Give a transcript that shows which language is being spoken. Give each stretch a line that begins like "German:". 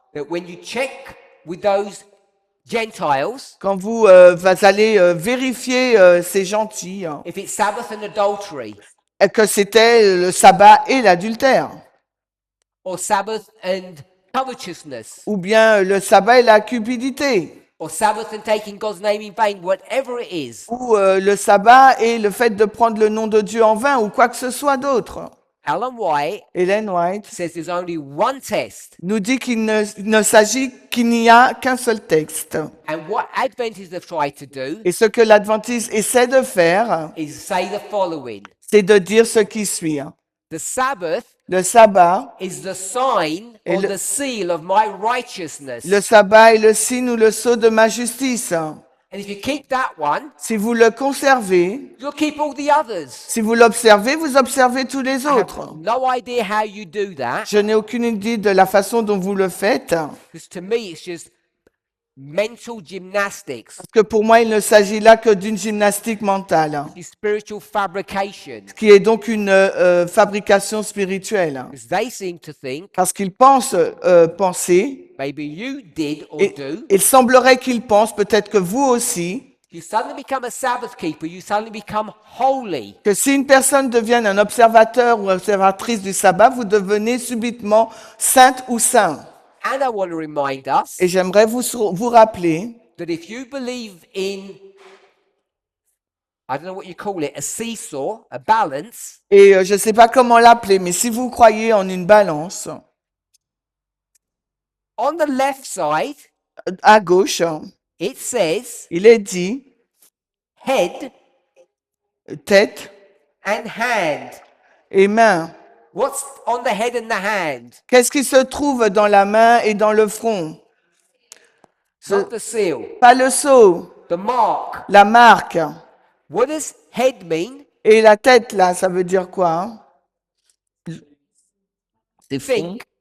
English: that when you check with those Gentiles,
French: Quand vous allez vérifier ces gentils, hein,
English: if it's Sabbath and adultery,
French: que c'était le sabbat et l'adultère,
English: or Sabbath and covetousness,
French: ou bien le sabbat et la cupidité,
English: or Sabbath and taking God's name in vain, whatever it is.
French: ou le sabbat et le fait de prendre le nom de Dieu en vain, ou quoi que ce soit d'autre.
English: Ellen White
French: Ellen White
English: says there's only one test,
French: nous dit qu'il n'y a qu'un seul texte.
English: and what Adventists have tried to do
French: Et ce que l'Adventiste essaie de faire,
English: is say the following.
French: c'est de dire ce qui suit. Hein.
English: The Sabbath
French: Le sabbat,
English: is the sign
French: Et
English: or
French: le-
English: the seal of my righteousness.
French: le sabbat est le signe ou le sceau de ma justice. Hein.
English: And if you keep that one,
French: Si vous le conservez,
English: you'll keep all the others.
French: si vous l'observez, vous observez tous les
English: I have
French: autres.
English: no idea how you do that,
French: Je n'ai aucune idée de la façon dont vous le faites,
English: because to me it's just mental gymnastics,
French: parce que pour moi, il ne s'agit là que d'une gymnastique mentale, hein,
English: it's spiritual fabrication.
French: qui est donc une fabrication spirituelle. Hein.
English: Because they seem to think
French: Parce qu'ils penser,
English: maybe you did or
French: et
English: do.
French: il semblerait qu'ils pensent, peut-être que vous aussi,
English: You suddenly become a Sabbath keeper, you suddenly become holy.
French: que si une personne devient un observateur ou observatrice du sabbat, vous devenez subitement sainte ou saint.
English: And I want to remind us
French: Et j'aimerais vous rappeler
English: that if you believe in, I don't know what you call it, a seesaw, a balance,
French: et je ne sais pas comment l'appeler, mais si vous croyez en une balance,
English: on the left side,
French: à gauche,
English: it says
French: il est dit
English: head
French: tête
English: and hand.
French: et main.
English: What's on the head and the hand?
French: Qu'est-ce qui se trouve dans la main et dans le front?
English: Not the seal.
French: Pas le sceau.
English: The mark.
French: la marque.
English: What does head mean?
French: Et la tête, là, ça veut dire quoi, hein? C'est fond.
English: Think.